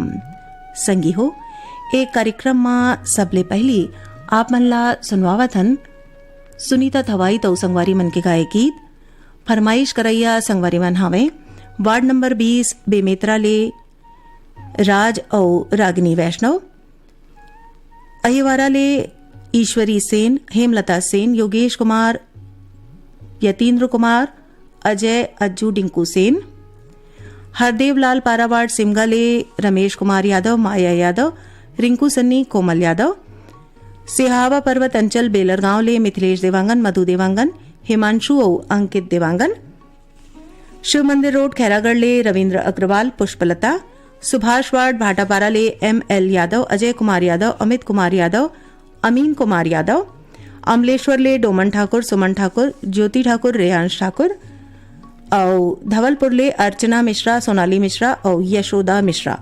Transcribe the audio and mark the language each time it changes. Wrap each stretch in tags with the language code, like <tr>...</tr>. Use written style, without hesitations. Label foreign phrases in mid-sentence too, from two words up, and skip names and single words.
<hne>संगी हो एक कार्यक्रम में सबले पहली आप मन ला सुनवावथन सुनीता थवाई तो संगवारी मन के गाए गीत। फरमाइश करैया संगवारी मन हावे वार्ड नंबर 20 बेमेतरा ले राज और रागिनी वैष्णव, अहिवारा ले ईश्वरी सेन, हेमलता सेन, योगेश कुमार, यतीन्द्र कुमार, अजय अज्जू डिंकू सेन, हरदेव लाल पारावाड़ सिमगा ले रमेश कुमार यादव, माया यादव, रिंकू सन्नी, कोमल यादव, सिहावा पर्वत अंचल बेलरगांव ले मिथिलेश देवांगन, मधु देवांगन, हिमांशु और अंकित देवांगन, शिव मंदिर रोड खैरागढ़ ले रविंद्र अग्रवाल, पुष्पलता, सुभाष वार्ड भाटापारा ले ML यादव, अजय कुमार यादव, अमित कुमार यादव, अमीन कुमार यादव, अमलेश्वर ले डोमन ठाकुर, सुमन ठाकुर, ज्योति ठाकुर, रेयांश ठाकुर और धवलपुर ले अर्चना मिश्रा, सोनाली मिश्रा और यशोदा मिश्रा।</hne>